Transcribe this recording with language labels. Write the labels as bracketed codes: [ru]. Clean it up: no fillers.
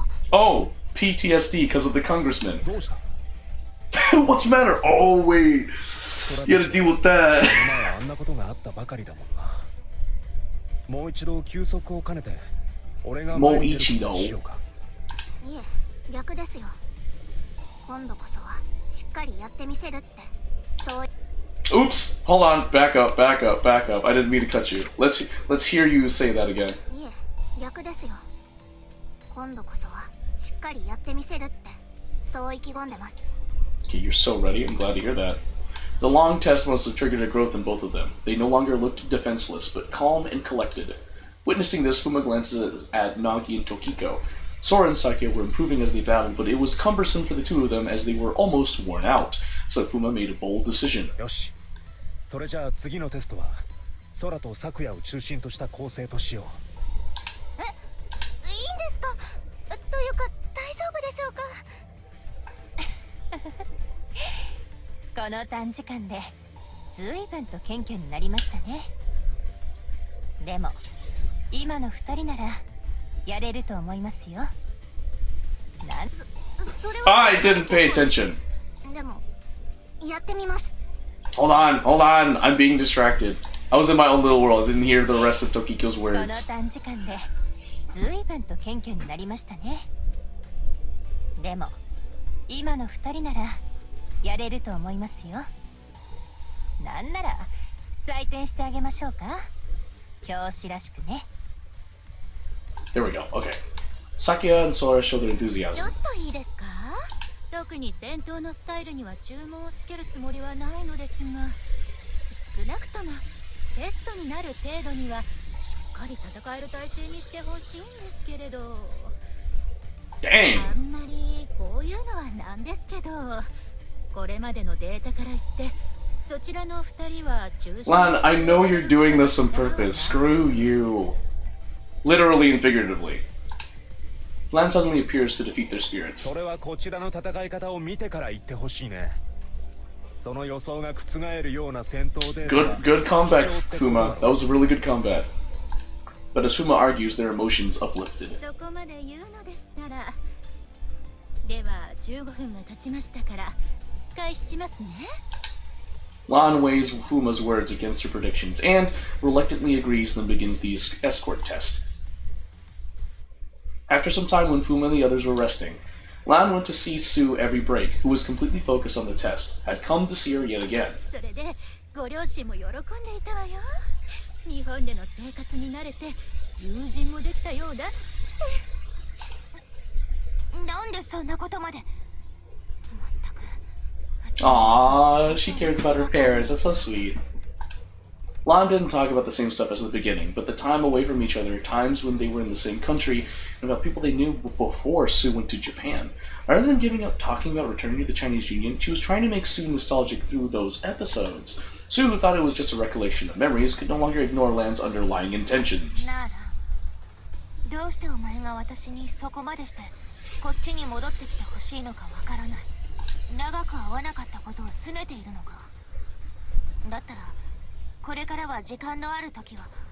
[en] Oh, PTSD because of the congressman. [ja] どうした？ [en] What's the matter? Oh, wait. You gotta deal with that. [ja] 前あんなことがあったばかりだもんな。もう一度休息を兼ねて、俺が前に出ることにしようか。いえ、逆ですよ。今度こそはしっかりやってみせるって。そう。 [en] Oops. Hold on. Back up. Back up. Back up. I didn't mean to cut you. Let's hear you say that again. [ja] いえ、逆ですよ。今度こそはしっかりやってみせるって。そう意気込んでます。 [en] Okay, you're so ready. I'm glad to hear that. The long test must have triggered a growth in both of them. They no longer looked defenseless, but calm and collected. Witnessing this, Fuma glances at Nagi and Tokiko. Sora and Sakia were improving as they battled, but it was cumbersome for the two of them as they were almost worn out. So Fuma made a bold decision. [ja] よし。それじゃあ次のテストは、空と咲夜を中心とした構成としよう。いいんですか？というか大丈夫でしょうか？この短時間で随分と謙虚になりましたね。でも今の2人ならやれると思いますよ。それは [en] I didn't pay attention. [ja] でもやってみます。 [en] Hold on. I'm being distracted. I was in my own little world. I didn't hear the rest of Tokiko's [ja] この [en] words. [ja] 短時間で随分と謙虚になりましたね。でも今の2人ならやれると思いますよ。なんなら採点してあげましょうか。教師らしくね。 [en] There we go. Okay. Sakia and Sora show their [ja] ちょ [en] enthusiasm. [ja] っといいですか？特に戦闘のスタイルには注文をつけるつもりはないのですが、少なくともテストになる程度にはしっかり戦える体制にしてほしいんですけれど。 [en] Dang. [ja] あんまりこういうのはなんですけど、これまでのデータから言ってそちらの2人は中心。 [en] Lan, I know you're doing this on purpose. Screw you. Literally and figuratively. Lan suddenly appears to defeat their spirits. [ja] それはこちらの戦い方を見てから言ってほしいね。その予想が覆るような戦闘で。 [en] Good combat, Fuma. That was a really good combat. But as Fuma argues, their emotions uplifted. [ja] そこまで言うのでしたら、では15分が経ちましたから開始しますね。 [en] Lan weighs Fuma's words against her predictions and reluctantly agrees, then begins the escort test. After some time when Fuma and the others were resting, Lan went to see Sue every break, who was completely focused on the test, had come to see her yet again. [ja] それでご両親も喜んでいたわよ。日本での生活に慣れて友人もできたようだって。なんでそんなことまで。 [en] Aww, she cares about her parents. That's so sweet. Lan didn't talk about the same stuff as the beginning, but the time away from each other, times when they were in the same country, and about people they knew before Sue went to Japan. Rather than giving up talking about returning to the Chinese Union, she was trying to make Sue nostalgic through those episodes. Sue, who thought it was just a recollection of memories, could no longer ignore Lan's underlying intentions. [ja] ならどうしてお前が私にそこまでしてこっちに戻ってきてほしいのかわからない。長く会わなかったことを拗ねているのか。だったらこれからは時間のある時は。